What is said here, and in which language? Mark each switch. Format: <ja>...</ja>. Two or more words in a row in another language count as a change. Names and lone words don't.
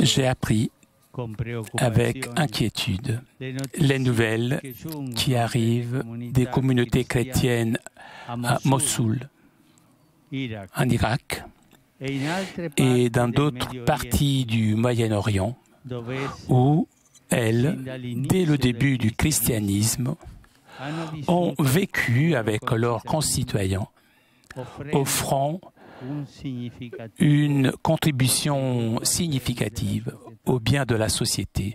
<fr>J'ai appris</fr> <it>con</it> <fr>avec</fr> <it>preoccupazione</it> <fr>inquiétude le les nouvelles</fr> <it>che giungono</it> <fr>qui arrivent des communautés chrétiennes à Mossoul,</fr> <it>Iraq,</it> <fr>en Irak,</fr> <it>e in altre</it> <fr>et</fr> <it>parti</it> <fr>dans</fr> <it>del</it> <fr>d'autres</fr> <it>Medio</it> <fr>parties du Moyen-Orient,</fr> <it>dove esse</it> <fr>où elles, dès le début du christianisme,</fr> <it>hanno</it> <fr>ont</fr> <it>vissuto</it> <fr>vécu avec leurs concitoyens, offrant une contribution significative au bien de la société.</fr>